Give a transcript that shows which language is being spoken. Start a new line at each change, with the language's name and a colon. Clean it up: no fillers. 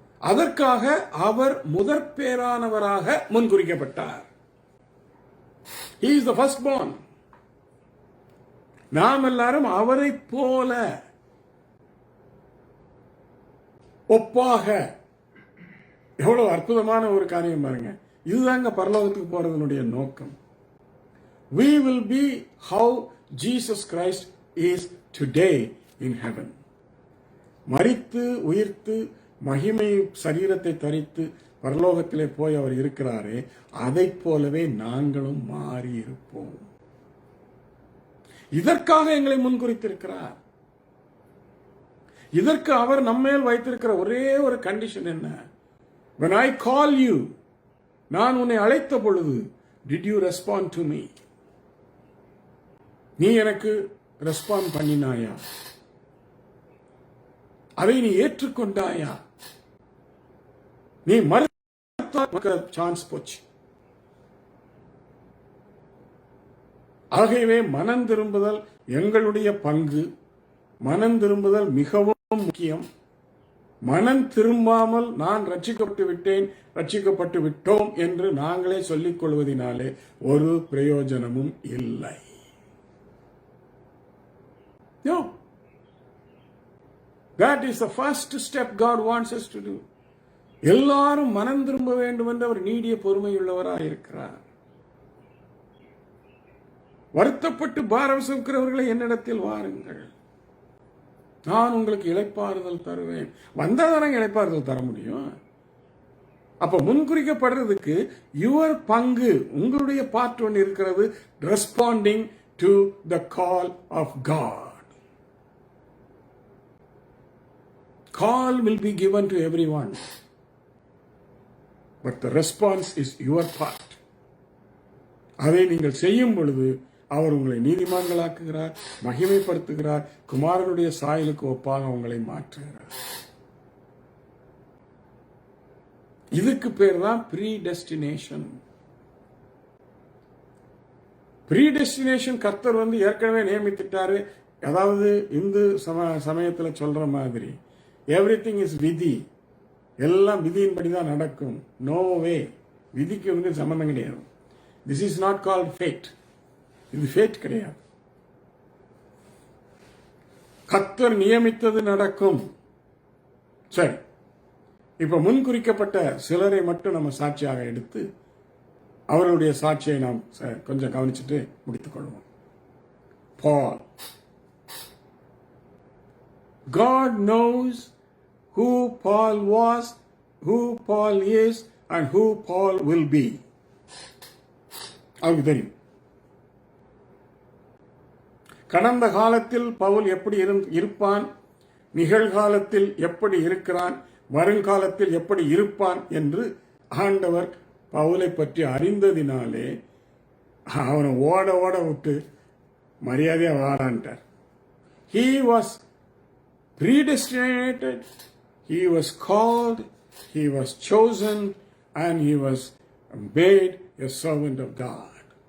Tamil: அதற்காக அவர் முதற்பேரானவராக முன்குறிக்கப்பட்டார்.
English: He is the firstborn.
Tamil: நாம் எல்லாரும் அவரை போல ஒப்பாக. எவ்வளவு அற்புதமான ஒரு காரியம் பாருங்க. இதுதாங்க பரலோகத்துக்கு போறதனுடைய நோக்கம்.
English: We will be how Jesus Christ is today in heaven.
Tamil: மரித்து உயிர்த்து மகிமை சரீரத்தை தரித்து பரலோகத்திலே போய் அவர் இருக்கிறாரே, அதை போலவே நாங்களும் மாறி இருப்போம். இதற்காக எங்களை முன்குறித்திருக்கிறார். இதற்கு அவர் நம்மேல் வைத்திருக்கிற ஒரே ஒரு கண்டிஷன் என்ன?
English: When I call you,
Tamil: நான் உன்னை அழைத்த பொழுது,
English: did you respond to me?
Tamil: நீ எனக்கு ரெஸ்பாண்ட் பண்ணினாயா? அதை நீ ஏற்றுக்கொண்டாயா? நீ மறுத்த சான்ஸ் போச்சு. ஆகவே மனம் திரும்புதல் எங்களுடைய பங்கு. மனம் திரும்புதல் மிகவும் முக்கியம். மனம் திரும்பாமல் நான் ரட்சிக்கப்பட்டு விட்டேன், ரட்சிக்கப்பட்டு விட்டோம் என்று நாங்களே சொல்லிக் கொள்வதனாலே ஒரு பிரயோஜனமும் இல்லை.
English: That is the first step God wants us to do.
Tamil: எல்லாரும் மனம் திரும்ப வேண்டும் என்று அவர் நீடிய பொறுமையுள்ளவராக இருக்கிறார். வருத்தப்பட்டு பாரம் சுமக்கிறவர்களை என்னிடத்தில் வாருங்கள், நான் உங்களுக்கு இளைப்பாறுதல் தருவேன். வந்தாதான் இளைப்பாறுதல் தர முடியும். அப்ப முன்குறிக்கப்படுறதுக்கு யுவர் பங்கு, உங்களுடைய பார்ட் ஒன்று இருக்கிறது.
English: Responding to the call of God. Call will be given to everyone, but the response is your part.
Tamil: அதை நீங்கள் செய்யும் பொழுது அவர் உங்களை நீதிமான்களாக்குகிறார், மகிமைப்படுத்துகிறார், குமாரனுடைய சாயலுக்கு ஒப்பாக உங்களை மாற்றுகிறார். இதுக்கு பேர் தான் ப்ரீடெஸ்டினேஷன். ப்ரீடெஸ்டினேஷன் கர்த்தர் ஏற்கனவே நியமித்துட்டாரு. அதாவது இந்து சமயத்தில் சொல்ற மாதிரி
English: everything is
Tamil: விதி, எல்லாம் விதியின்படி தான் நடக்கும்.
English: no way,
Tamil: விதிக்கு சம்பந்தம் கிடையாது.
English: This is not called fate.
Tamil: இது ஃபேட் கிடையாது. கர்த்தர் நியமித்தது நடக்கும். சரி, இப்ப முன்குறிக்கப்பட்ட சிலரை மட்டும் நம்ம சாட்சியாக எடுத்து அவருடைய சாட்சியை நாம் கொஞ்சம் கவனிச்சுட்டு முடித்துக் கொள்வோம்.
English: Paul. God knows who Paul was, who Paul is, and who Paul will be.
Tamil: அவருக்கு தெரியும். கடந்த காலத்தில் பவுல் எப்படி இருப்பான், நிகழ்காலத்தில் எப்படி இருக்கிறான், வருங்காலத்தில் எப்படி இருப்பான் என்று ஆண்டவர் பவுலை பற்றி அறிந்ததினாலே அவனை ஓட ஓட விட்டு மரியாதையா வாடான்ட்டார்.
English: He was predestinated, he was called, he was chosen, and he was made a servant of God.